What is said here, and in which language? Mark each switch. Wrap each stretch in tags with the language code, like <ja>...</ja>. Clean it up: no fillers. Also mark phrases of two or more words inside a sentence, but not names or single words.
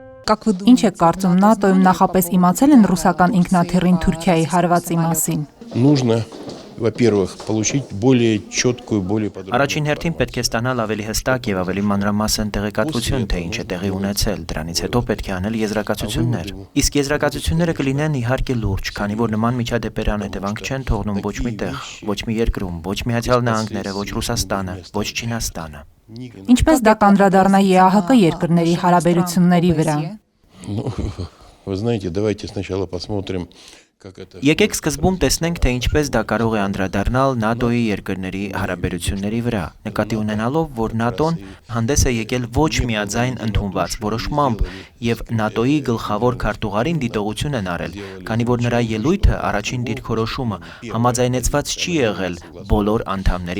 <hy>Ինչ է կարծում, ՆԱՏՕ-ում նախապես իմացել են ռուսական ինքնաթիռին Թուրքիայի հարվածի մասին։</hy> <ru>Нужно, во-первых, получить более четкую, более подробную.</ru> <hy>Առաջին հերթին պետք է ստանալ ավելի հստակ եւ ավելի մանրամասն տեղեկատվություն, թե ինչ է տեղի ունեցել, դրանից հետո պետք է անել եզրակացություններ։ Իսկ եզրակացությունները կլինեն իհարկե լուրջ, քանի որ նման միջադեպեր անհետևանք չեն թողնում ոչ մի տեղ, ոչ մի երկրում, ոչ Միացյալ Նահանգները, ոչ Ռուսաստանը, ոչ Չինաստանը։ Ինչպես դա կանդրադառնա ԵԱՀԿ երկրների հարաբերությունների վրա։</hy> <ru>Ну, вы знаете, давайте сначала посмотрим, как это...</ru> <hy>Եկեք սկզբում տեսնենք, թե ինչպես դա կարող է անդրադառնալ ՆԱՏՕ-ի երկրների հարաբերությունների վրա, նկատի ունենալով, որ ՆԱՏՕ-ն հանդես է եկել ոչ միաձայն ընդունված որոշմամբ եւ ՆԱՏՕ-ի գլխավոր քարտուղարին դիտողություն են արել, քանի որ նրա ելույթը առաջին դիրքորոշումը համաձայնեցված չի եղել բոլոր անդամների</hy>